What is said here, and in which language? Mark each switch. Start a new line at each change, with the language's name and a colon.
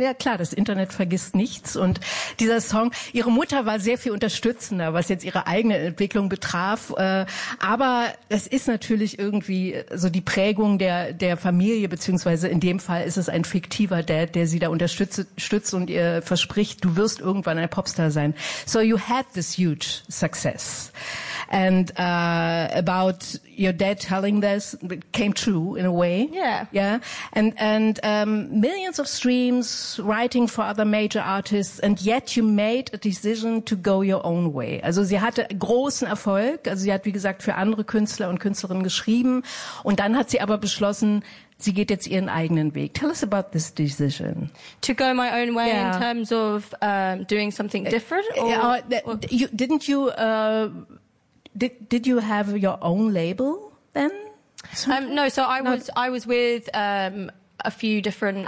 German: Ja klar, das Internet vergisst nichts. Und dieser Song, ihre Mutter war sehr viel unterstützender, was jetzt ihre eigene Entwicklung betraf. Aber das ist natürlich irgendwie so die Prägung der Familie, beziehungsweise in dem Fall ist es ein fiktiver Dad, der sie da unterstützt und ihr verspricht, du wirst irgendwann ein Popstar sein.
English: So you had this huge success. And about your dad telling this, it came true in a way. Yeah. And millions of streams, writing for other major artists, and yet you made a decision to go your own way.
German: Also sie hatte großen Erfolg. Also sie hat, wie gesagt, für andere Künstler und Künstlerinnen geschrieben. Und dann hat sie aber beschlossen, sie geht jetzt ihren eigenen Weg.
English: Tell us about this decision. To go my own way, yeah. In terms of doing something different? Did you have your own label then? No, so I was with a few different